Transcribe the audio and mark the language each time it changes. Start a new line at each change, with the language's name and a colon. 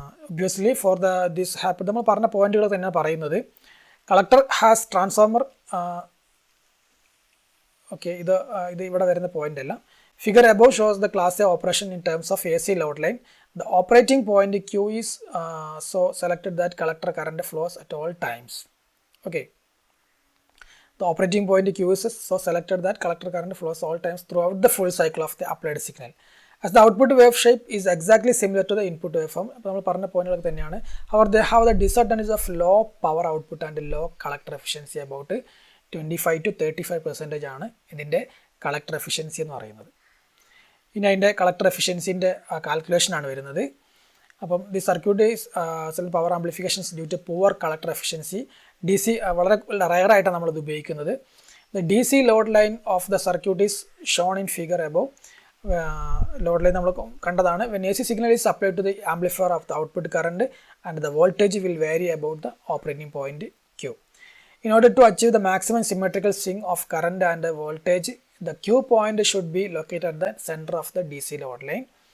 English: obviously for this happen
Malayalam: നമ്മൾ പറഞ്ഞ പോയിന്റുകൾ തന്നെയാണ് പറയുന്നത്.
English: Collector has transformer. Okay,
Malayalam: ഇത് ഇവിടെ വരുന്ന പോയിന്റ് അല്ല.
English: Figure above shows the class A operation in terms of AC load line. The operating point Q is so selected that collector current flows at all times. Okay. The operating point Q is so selected that collector current flows all times throughout the full cycle of the applied signal. As the output wave shape is exactly similar to the input waveform.
Malayalam: അപ്പോൾ നമ്മൾ പറഞ്ഞ പോയിന്റുകൾ തന്നെയാണ്.
English: However, they have the disadvantage of low power output and low collector efficiency. About 25 to 35%
Malayalam: ആണ് ഇതിൻ്റെ collector efficiency എന്ന് പറയുന്നത്. ഇനി അതിൻ്റെ കളക്ടർ എഫിഷ്യൻസിൻ്റെ കാൽക്കുലേഷനാണ് വരുന്നത്. അപ്പം
English: The circuit is power amplifications due to poor collector efficiency.
Malayalam: DC വളരെ റയറായിട്ടാണ് നമ്മളിത് ഉപയോഗിക്കുന്നത്.
English: The DC load line of the circuit is shown in figure above.
Malayalam: Load line നമ്മൾ കണ്ടതാണ്.
English: When AC signal is applied to the amplifier of the output current and the voltage will vary about the operating point Q. In order to achieve the maximum symmetrical swing of current and the voltage, the Q point should be located at the center of the DC load line.